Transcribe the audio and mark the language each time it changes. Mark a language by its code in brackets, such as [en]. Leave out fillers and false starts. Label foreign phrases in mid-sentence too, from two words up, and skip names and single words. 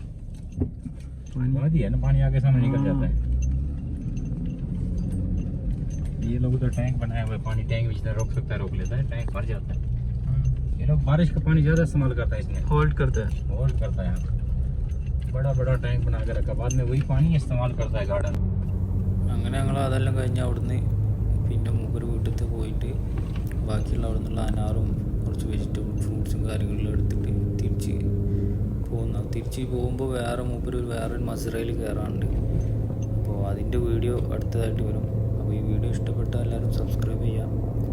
[hi] वादी है ना, पानी आगे सामने निकल जाता है। ये लोग उधर टैंक बनाया हुआ है, पानी टैंक में जितना रोक सकता है रोक लेता है, टैंक भर जाता है। ये लोग बारिश का पानी ज़्यादा इस्तेमाल करता है, इसमें होल्ड करता है यहाँ बड़ा टैंक बना के रखा, बाद में वही पानी इस्तेमाल करता है गार्डन। [ml] അങ്ങനെ ഞങ്ങൾ അതെല്ലാം കഴിഞ്ഞ് അവിടുന്ന് പിന്നെ മൂപ്പര് വീട്ടിൽ പോയിട്ട് ബാക്കിയുള്ള അവിടെ നിന്നുള്ള അനാറും കുറച്ച് [en] vegetable fruits [ml] കാര്യങ്ങളും എടുത്തിട്ട് തിരിച്ച് പോകുമ്പോൾ വേറൊരു മസ്റയിൽ കയറാറുണ്ട്. അപ്പോൾ അതിൻ്റെ വീഡിയോ അടുത്തതായിട്ട് വരും. അപ്പോൾ ഈ വീഡിയോ ഇഷ്ടപ്പെട്ടാൽ എല്ലാവരും സബ്സ്ക്രൈബ് ചെയ്യുക.